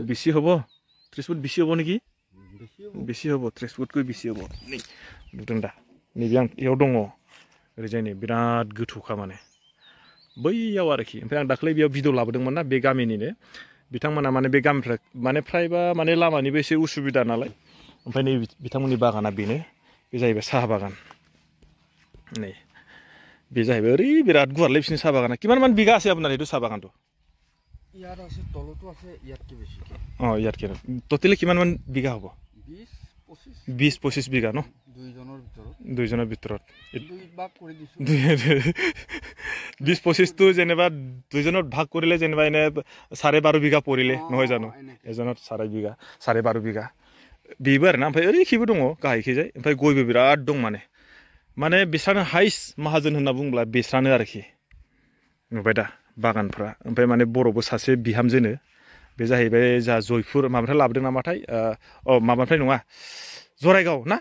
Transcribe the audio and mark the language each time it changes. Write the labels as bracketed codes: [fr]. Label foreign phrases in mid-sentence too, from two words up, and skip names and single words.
[brx] बेसे हब 30 फुट बेसे हब नेকি बेसे हब 30 फुटखौ बेसे हब नै नुदों दा नैबे आं इयाव दङ ओरैजाय नै बिराद गोथौखा माने बैयाव आरोखि ओमफ्राय आं दाख्लै बेयाव भिडिअ लाबोदोंमोन ना बे गामिनिनो बिथांमोना माने बे गामिफ्रा माने फ्रायबा माने लामानिबो एसे उसुबिदा नालाय ओमफ्राय नै बिथांमोननि बागाना बेनो बे जाहैबाय साहा बागान नै बे जाहैबाय ओरै बिराद गुवारलै बिसिनि साहा बागाना किमान बिघा [as] আছে আপোনাৰ এইটো চাহ বাগানটো ইয়াত আছে তলতো আছে ইয়াতকে বেছিকে ইয়াতকে টোটেলি কিমান বিঘা হ'ব 20-25 বিঘা ন দুইজনৰ ভিতৰত 20-25 টো যেনিবা দুইজনৰ ভাগ কৰিলে যেনিবা এনে 12.5 বিঘা পৰিলে নহয় জানো এজনৰ 12.5 বিঘা [brx] बेबो आरोना ओमफ्राय ओरैखिबो दङ गाहायखैजाय ओमफ्राय गयबो बिराद दं माने बिस्रानो हाइस्ट माहाजोन होनना बुङोब्ला बिस्रानो आरोखि नुबाय दा बागानफ्रा ओमफ्राय माने बर'बो सासे बिहामजोनो बे जाहैबाय जा जयपुर माबानिफ्राय लाबोदों नामाथाय माबानिफ्राय नङा जराइगाव ना